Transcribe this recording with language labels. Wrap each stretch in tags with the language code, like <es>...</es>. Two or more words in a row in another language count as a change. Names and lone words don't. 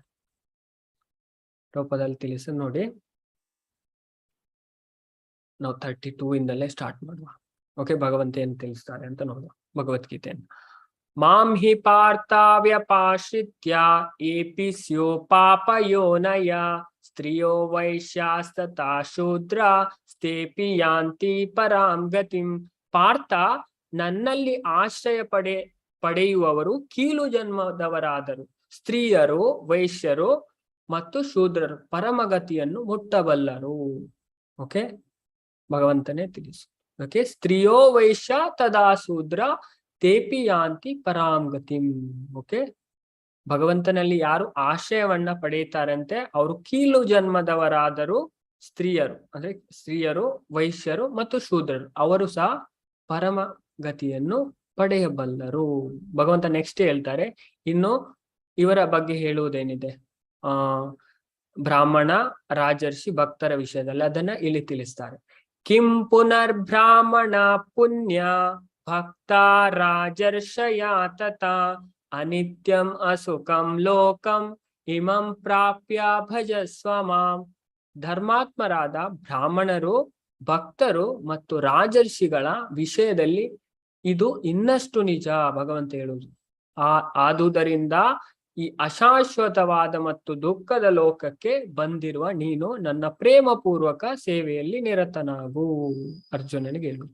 <kn>ರೂಪದಲ್ಲಿ ತಿಳಿಸ ನೋಡಿ. ನಾವು 32 ಇಂದಲೇ ಸ್ಟಾರ್ಟ್ ಮಾಡುವ. ಓಕೆ, ಭಗವಂತ ಏನ್ ತಿಳಿಸ್ತಾರೆ ಅಂತ ನೋಡುವ ಭಗವದ್ಗೀತೆಯನ್ನು.</kn> <sa>ಮಾಂ ಹಿ ಪಾರ್ಥವ್ಯಪಾಶ್ರಿತ್ಯ ಏಪಿ ಸ್ಯೋ ಪಾಪಯೋನಯ ಸ್ತ್ರಿಯೋ ವೈಶ್ಯಾಸ್ತತಾ ಶೂದ್ರ ಸ್ಥೇಪಿ ಯಾಂತಿ ಪರಾಂ ಗತಿಂ.</sa> <kn>ಪಾರ್ಥ, ನನ್ನಲ್ಲಿ ಆಶ್ರಯ ಪಡೆಯುವವರು ಕೀಳು ಜನ್ಮದವರಾದರು ಸ್ತ್ರೀಯರು, ವೈಶ್ಯರು ಮತ್ತು ಶೂದ್ರರು ಪರಮಗತಿಯನ್ನು ಮುಟ್ಟಬಲ್ಲರು. ಓಕೆ, ಭಗವಂತನೇ ತಿಳಿಸು.</kn> <sa>ಓಕೆ, ಸ್ತ್ರೀಯೋ ವೈಶ್ಯ ತದಾ ಶೂದ್ರ ತೇಪಿ ಯಾಂತಿ ಪರಾಂ ಗತಿಂ.</sa> <kn>ಓಕೆ, ಭಗವಂತನಲ್ಲಿ ಯಾರು ಆಶ್ರಯವನ್ನ ಪಡೆಯುತ್ತಾರಂತೆ ಅವರು ಕೀಳು ಜನ್ಮದವರಾದರೂ ಸ್ತ್ರೀಯರು, ಅಂದ್ರೆ ಸ್ತ್ರೀಯರು, ವೈಶ್ಯರು ಮತ್ತು ಶೂದ್ರರು, ಅವರು ಸಹ ಪರಮ ಗತಿಯನ್ನು ಪಡೆಯಬಲ್ಲರು. ಭಗವಂತ ನೆಕ್ಸ್ಟ್ ಹೇಳ್ತಾರೆ, ಇನ್ನು ಇವರ ಬಗ್ಗೆ ಹೇಳುವುದೇನಿದೆ ಬ್ರಾಹ್ಮಣ, ರಾಜರ್ಷಿ, ಭಕ್ತರ ವಿಷಯದಲ್ಲಿ, ಅದನ್ನ ಇಲ್ಲಿ ತಿಳಿಸ್ತಾರೆ.</kn> <sa>ಕಿಂ ಪುನರ್ಬ್ರಾಹ್ಮಣ ಪುಣ್ಯ ಭಕ್ತ ರಾಜರ್ಷಯ ತಥಾ ಅನಿತ್ಯಂ ಅಸುಖಂ ಲೋಕಂ ಇಮಂ ಪ್ರಾಪ್ಯ ಭಜಸ್ವ ಮಾಂ.</sa> <kn>ಧರ್ಮಾತ್ಮರಾದ ಬ್ರಾಹ್ಮಣರು, ಭಕ್ತರು ಮತ್ತು ರಾಜರ್ಷಿಗಳ ವಿಷಯದಲ್ಲಿ ಇದು ಇನ್ನಷ್ಟು ನಿಜ ಭಗವಂತ ಹೇಳುವುದು. ಆದುದರಿಂದ ಈ ಅಶಾಶ್ವತವಾದ ಮತ್ತು ದುಃಖದ ಲೋಕಕ್ಕೆ ಬಂದಿರುವ ನೀನು ನನ್ನ ಪ್ರೇಮ ಪೂರ್ವಕ ಸೇವೆಯಲ್ಲಿ ನಿರತನಾಗು ಅರ್ಜುನನಿಗೆ ಹೇಳುವುದು.</kn>